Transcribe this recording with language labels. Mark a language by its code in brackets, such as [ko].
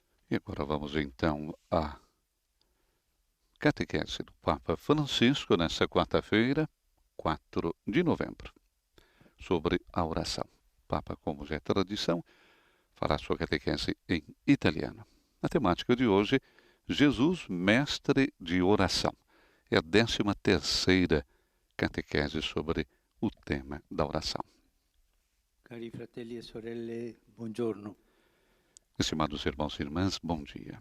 [pt] E agora vamos então à catequese do Papa Francisco nessa quarta-feira, 4 de novembro, sobre a oração. O Papa, como já é tradição, fará sua catequese em italiano. A temática de hoje, Jesus, mestre de oração. É a 13ª catequese sobre o tema da oração. [it] Cari fratelli e sorelle, buongiorno. [pt] Estimados irmãos e irmãs, bom dia.